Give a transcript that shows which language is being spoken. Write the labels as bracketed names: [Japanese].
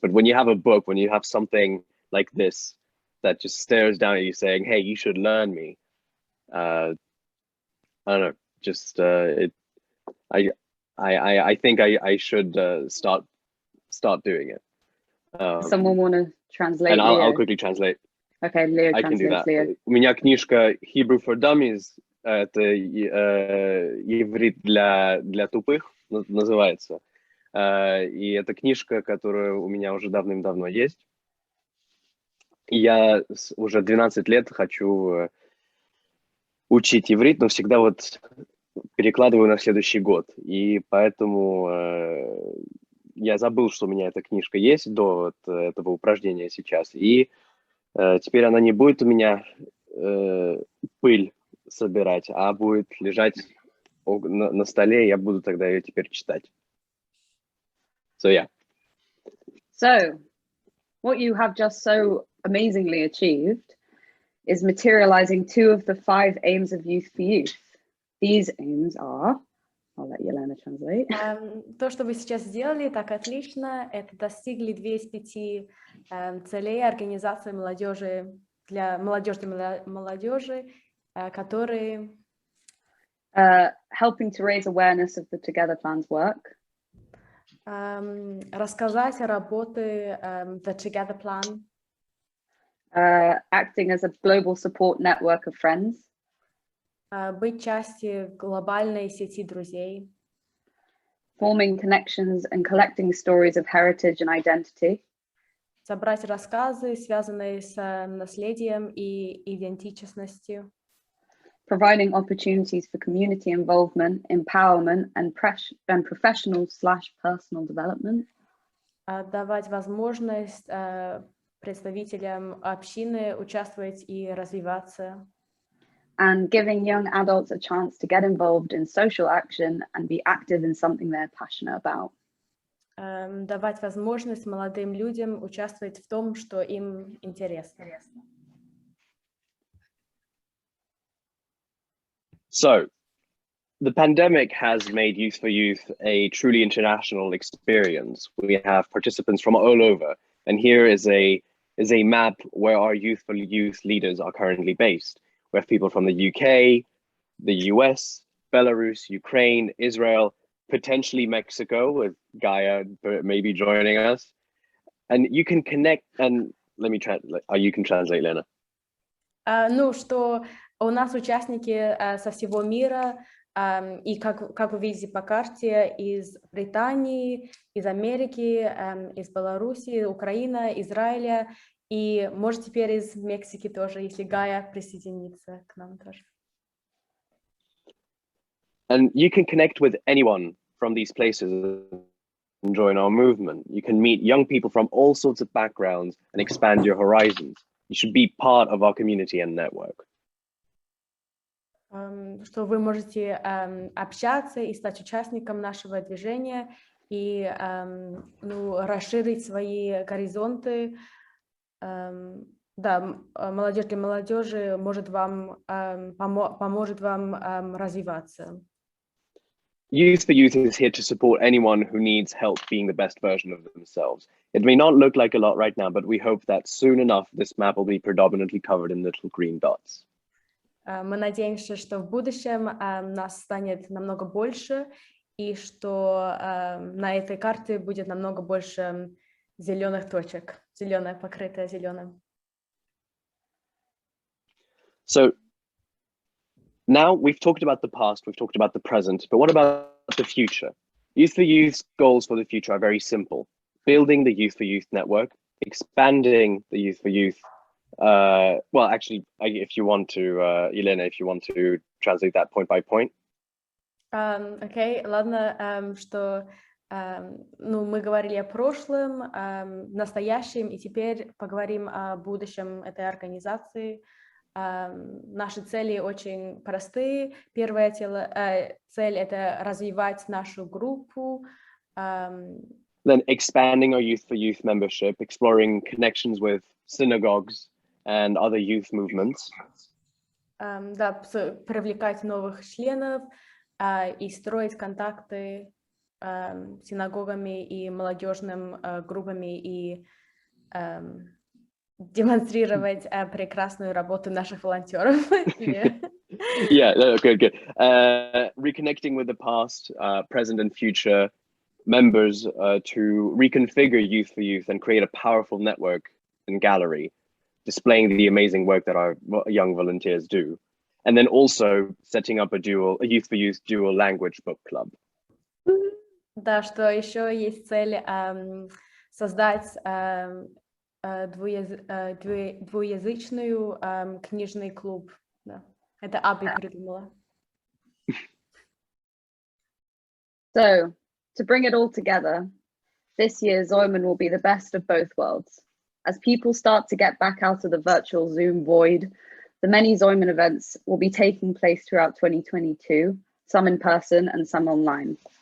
[English] But when you have a book, when you have something like this that just stares down at you saying, hey, you should learn me. I don't know, just I think I should start doing it. Someone want to translate? And I'll quickly translate. Okay, Leo I can do that. Leo. [Russian] У меня книжка Hebrew for Dummies, это иврит для тупых называется. И это книжка, которая у меня уже давным-давно есть. Я уже 12 лет хочу учить иврит, но всегда вот перекладываю на следующий год. И поэтому я забыл, что у меня эта книжка есть до этого упражнения сейчас. И теперь она не будет у меня пыль собирать, а будет лежать на столе, и я буду тогда ее теперь читать. [English] So, yeah. So, what you have just so amazingly achieved is materializing 2 of the 5 aims of Youth for Youth. These aims are, I'll let Yelena translate. [Russian] То, что вы сейчас сделали, так отлично, это достигли 2 из 5 целей организации молодежи для молодежи, которые [English] helping to raise awareness of the Together Plan's work. [Russian] Рассказать о работе the Together Plan. [English] Acting as a global support network of friends. [Russian] Быть частью глобальной сети друзей. [English] Forming connections and collecting stories of heritage and identity. [Russian] Собрать рассказы, связанные с наследием и идентичностью. [English] Providing opportunities for community involvement, empowerment, and professional/personal development. [Russian] Давать возможность представителям общины участвовать и развиваться. [English] And giving young adults a chance to get involved in social action and be active in something they're passionate about. [Russian] Давать возможность молодым людям участвовать в том, что им интересно. [English] So, the pandemic has made Youth for Youth a truly international experience. We have participants from all over, and here is a map where our Youth for Youth leaders are currently based. We have people from the UK, the US, Belarus, Ukraine, Israel, potentially Mexico, with Gaia maybe joining us. And you can connect, and let me translate, you can translate, Lena. [Russian] Ну, что у нас участники со всего мира, и как вы видите по карте, из Британии, из Америки, из Беларуси, Украины, Израиля, и может теперь из Мексики тоже, если Гая присоединится к нам тоже. [English] And you can connect with anyone from these places join our movement. You can meet young people from all sorts of backgrounds and expand your horizons. You should be part of our community and network. [Russian] Что вы можете общаться и стать участником нашего движения и расширить свои горизонты. Да, молодежь для молодежи поможет вам развиваться. [English] Youth for Youth is here to support anyone who needs help being the best version of themselves. It may not look like a lot right now, but we hope that soon enough this map will be predominantly covered in little green dots. [Russian] Мы надеемся, что в будущем нас станет намного больше, и что на этой карте будет намного больше зеленых точек, зеленая, покрытая зеленым. [English] So now we've talked about the past, we've talked about the present, but what about the future? Youth for Youth's goals for the future are very simple. Building the Youth for Youth network, expanding the Youth for Youth. Well, actually, if you want to, Elena, if you want to translate that point by point. [Russian] Окей, ладно, что мы говорили о прошлом, настоящем, и теперь поговорим о будущем этой организации. Наши цели очень простые. Первая цель — это развивать нашу группу. [English] Then expanding our Youth for Youth membership, exploring connections with synagogues and other youth movements. [Russian] Да, привлекать новых членов и строить контакты с синагогами и молодежными группами и демонстрировать прекрасную работу наших волонтеров. [English] Yeah, good. Reconnecting with the past, present and future members to reconfigure Youth for Youth and create a powerful network and gallery displaying the amazing work that our young volunteers do. And then also setting up a Youth for Youth dual language book club. [Russian] Да, что еще есть цель создать двуязычную книжный клуб. Да. Это Аби придумала. [English] So, to bring it all together, this year Zoimen will be the best of both worlds. As people start to get back out of the virtual Zoom void, the many Zoimen events will be taking place throughout 2022, some in person and some online.